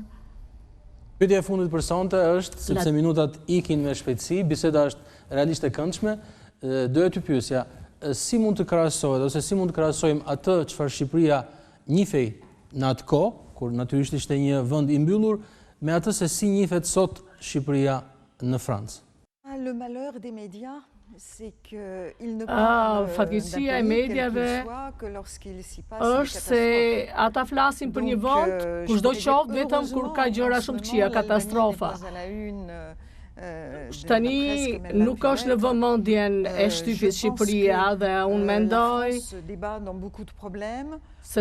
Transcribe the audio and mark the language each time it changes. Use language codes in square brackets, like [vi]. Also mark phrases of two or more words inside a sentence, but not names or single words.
[sq] Pyetja e fundit për sonte është, sepse minutat ikin me shpejtësi, biseda është realisht e këndshme, doja t'ju pyesja, si mund të krahasohet ose si mund të krahasojmë atë çfarë Shqipëria njihej në atë kohë, kur natyrisht ishte një vend i mbyllur, me atë se si njihet sot Shqipëria në Francë? [fr] Le malheur des médias, c'est qu'ils ne parlent [sq] fatkeqësia e medjave është se ata flasin për një vend ku çdo qoftë vetëm kur ka gjëra shumë të këqija, katastrofa. Tani nuk është në vëmendjen e shtypit Shqipëria dhe unë mendoj se